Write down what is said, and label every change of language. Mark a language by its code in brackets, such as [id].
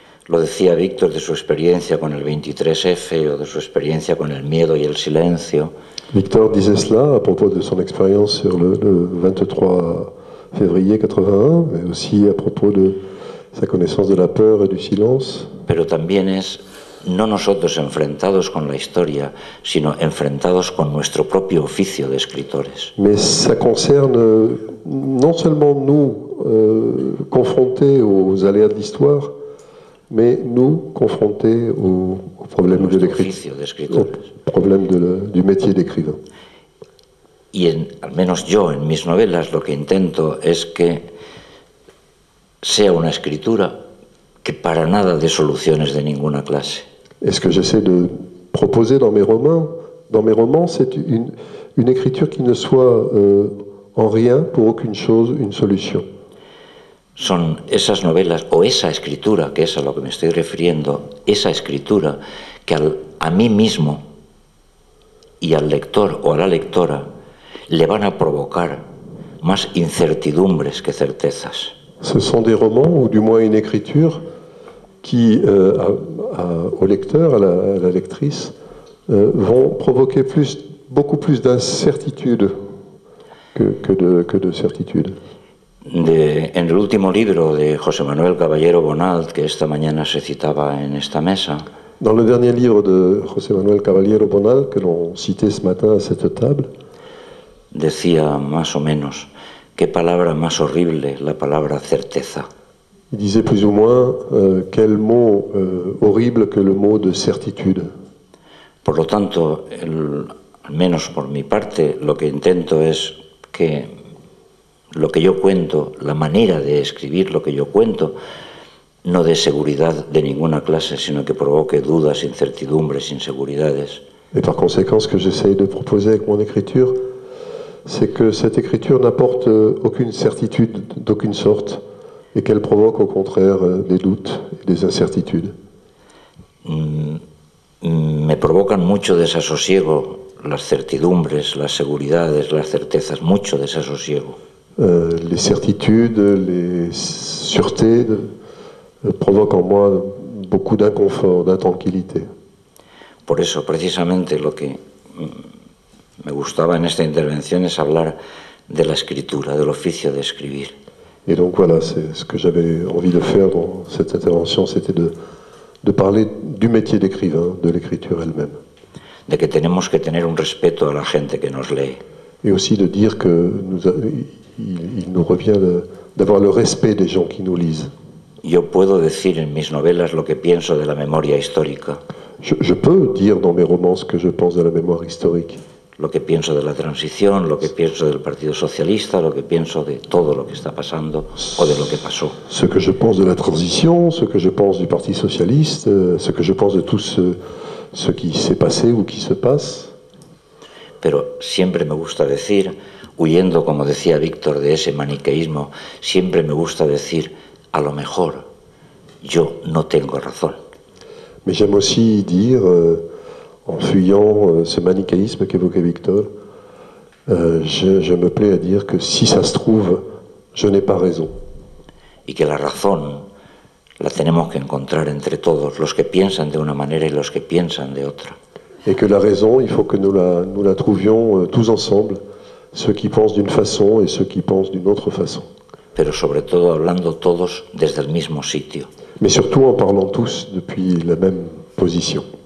[es] Lo decía Víctor de su experiencia con el 23F o de su experiencia con el miedo y el silencio. [fr] Victor disait cela à propos de son expérience sur le 23 février 81, mais aussi à propos de sa connaissance de la peur et du silence. [es] Pero también es no nosotros enfrentados con la historia, sino enfrentados con nuestro propio oficio de escritores. [fr] Mais ça concerne non seulement nous confrontés aux aléas de l'histoire, mais nous confrontés au problème de l'écriture, au problème du métier d'écrivain. [es] Y al menos yo en mis novelas lo que intento es que sea una escritura que para nada dé soluciones de ninguna clase. [fr] Et ce que j'essaie de proposer dans mes romans, c'est une écriture qui ne soit en rien, pour aucune chose, une solution. [es] Son esas novelas o esa escritura, que es a lo que me estoy refiriendo, esa escritura que a mí mismo y al lector o a la lectora le van a provocar más incertidumbres que certezas. [fr] Ce sont des romans, ou du moins une écriture, qui, au lecteur, à la lectrice, vont provoquer beaucoup plus d'incertitude que de certitude. [es] En el último libro de José Manuel Caballero Bonald, que esta mañana se citaba en esta mesa, [fr] dans le dernier livre de José Manuel Caballero Bonald, que l'on citait ce matin à cette table, [es] decía más o menos, qué palabra más horrible, la palabra certeza. [fr] Il disait plus ou moins quel mot horrible que le mot de certitude. [es] Por lo tanto, al menos por mi parte, lo que intento es que lo que yo cuento, la manera de escribir lo que yo cuento, no dé seguridad de ninguna clase, sino que provoque dudas, incertidumbres, inseguridades. [fr] Et par conséquent, ce que j'essaye de proposer avec mon écriture, c'est que cette écriture n'apporte aucune certitude d'aucune sorte, et qu'elle provoque au contraire des doutes et des incertitudes. [es] Me provocan mucho desasosiego las certidumbres, las seguridades, las certezas, mucho desasosiego. [fr] Les certitudes, les sûretés provoquent en moi beaucoup d'inconfort, d'intranquillité. [es] Por eso, precisamente, lo que me gustaba en esta intervención es hablar de la escritura, del oficio de escribir. [fr] Et donc voilà, c'est ce que j'avais envie de faire dans cette intervention, c'était de parler du métier d'écrivain, de l'écriture elle-même. [es] De que tenemos que tener un respeto a la gente que nos lee. [fr] Et aussi de dire il nous revient d'avoir le respect des gens qui nous lisent. [es] Yo puedo decir en mis novelas lo que pienso de la memoria histórica. [fr] Je peux dire dans mes romans ce que je pense de la mémoire historique. [es] Lo que pienso de la transición, lo que pienso del Partido Socialista, lo que pienso de todo lo que está pasando o de lo que pasó. [fr] Ce que je pense de la transition, ce que je pense du Parti Socialiste, ce que je pense de tout ce qui s'est passé ou qui se passe. [es] Pero siempre me gusta decir, huyendo, como decía Víctor, de ese maniqueísmo, siempre me gusta decir, a lo mejor yo no tengo razón. [fr] Mais j'aime aussi dire, en fuyant ce manichéisme qu'évoquait Victor, je me plais à dire que si ça se trouve, je n'ai pas raison. [es] Y que la razón la tenemos que encontrar entre todos, los que piensan de una manera y los que piensan de otra. [fr] Et que la raison, il faut que nous la trouvions tous ensemble, ceux qui pensent d'une façon et ceux qui pensent d'une autre façon. [es] Pero sobre todo hablando todos desde el mismo sitio. [fr] Mais surtout en parlant tous depuis la même position.